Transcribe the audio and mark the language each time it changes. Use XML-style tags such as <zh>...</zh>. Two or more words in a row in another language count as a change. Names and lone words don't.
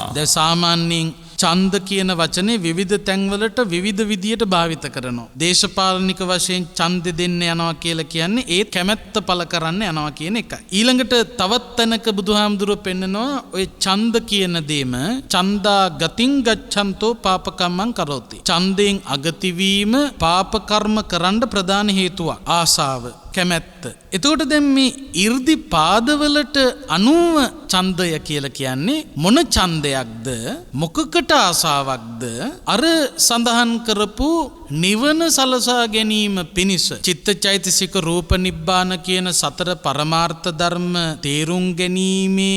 <si>දැන් සාමාන්‍යයෙන් ඡන්ද කියන වචනේ විවිධ තැන්වලට විවිධ විදියට භාවිත කරනවා. දේශපාලනික වශයෙන් ඡන්ද දෙන්න යනවා කියලා කියන්නේ ඒ කැමැත්ත පළ කරන්න යනවා කියන එකයි. ඊළඟට තවත් තැනක බුදුහාමුදුරුවෝ පෙන්නනවා ඔය ඡන්ද කියන දේම</si> <pi>ඡන්දා ගතින් ගච්ඡන්තෝ පාපකම්මං කරෝති.</pi> <si>ඡන්දයෙන් අගති වීම පාප කර්ම කරන්න ප්‍රධාන හේතුවක්. ආසාව, කැමැත්ත. එතකොට දැන් මේ 이르දි පාදවලට අනුව ඡන්දය කියලා කියන්නේ මොන ඡන්දයක්ද, මොකකට ආසාවක්ද? අර සඳහන් කරපු නිවන සලසා ගැනීම පිණිස චිත්තචෛතසික රූප නිබ්බාන කියන සතර පරමාර්ථ ධර්ම තේරුම් ගැනීමේ</si>